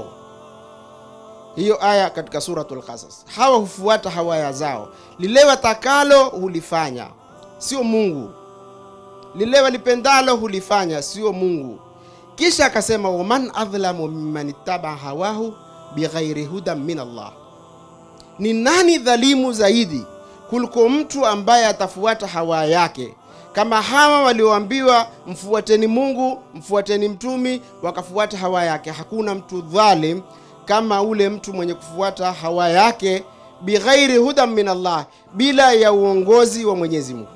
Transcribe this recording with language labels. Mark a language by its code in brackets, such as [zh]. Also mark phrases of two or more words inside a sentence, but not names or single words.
[sw] Hiyo aya katika suratul Qasas. Hawa hufuata hawa zao, lile watakalo hulifanya, sio Mungu. Lile walipendalo hulifanya, sio Mungu. Kisha akasema [ar] ومن أضل ممن اتبع هواه بغير هدى من الله. [sw] Ni nani dhalimu zaidi kuliko mtu ambaye atafuata hawa yake? Kama hawa walioambiwa mfuateni Mungu, mfuateni mtumi, wakafuata hawa yake. Hakuna mtu dhalim kama ule mtu mwenye kufuata hawa yake [ar] بغير هدى من الله, [sw] bila ya uongozi wa Mwenyezi Mungu.